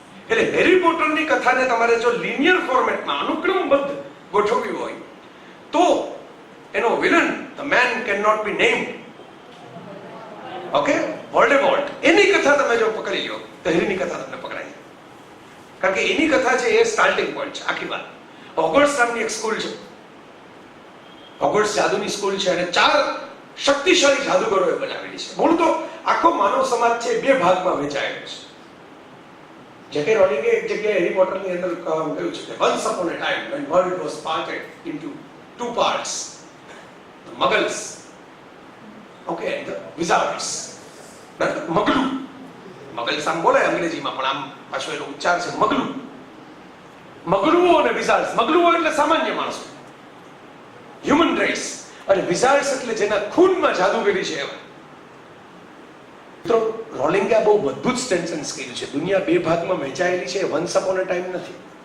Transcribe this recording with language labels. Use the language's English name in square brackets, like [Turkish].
[Gujarati] એટલે હેરી પોટરની કથાને તમારે જો લિનિયર ફોર્મેટમાં અનુક્રમબદ્ધ ગોઠવવી હોય તો એનો villain [English] the man can not be named, [Gujarati] okay, વોલ્ડેમોર્ટ, એની કથા તમે જો પકડી લો તો હેરીની કથા તમને પકડાય. કારણ કે એની કથા છે એ સ્ટાર્ટિંગ પોઈન્ટ છે આખી વાત. હોગવર્ટ્સ નામની એક સ્કૂલ છે, હોગવર્ટ્સ જાદુની સ્કૂલ છે અને 4 શક્તિશાળી જાદુગરોએ બનાવેલી છે. મૂળ તો આખો માનવ સમાજ છે 2 ભાગમાં વહેંચાયેલો છે. જેકે રોલિંગે એક જગ્યાએ હેરી પોટરની અંદર કહ્યું છે કે [English] once upon a time when world was parted into 2 parts, the muggles, okay, and the wizards. [Gujarati] મગલું, મગલ્સ આમ બોલે અંગ્રેજીમાં, પણ આમ પાછો એનો ઉચ્ચાર છે મગલું. મગલુઓ અને વિઝાર્ડ્સ. મગલુઓ એટલે સામાન્ય માણસો, હ્યુમન રેસ, અને વિઝાર્ડ્સ એટલે જેના ખૂનમાં જાદુગરી છે એવા. મિત્રો, રોલિંગે બહુ અદ્ભુત સેન્ટેન્સ કર્યું છે. દુનિયા 2 ભાગમાં વહેંચાયેલી છે, [English] once upon a time [Gujarati] નથી.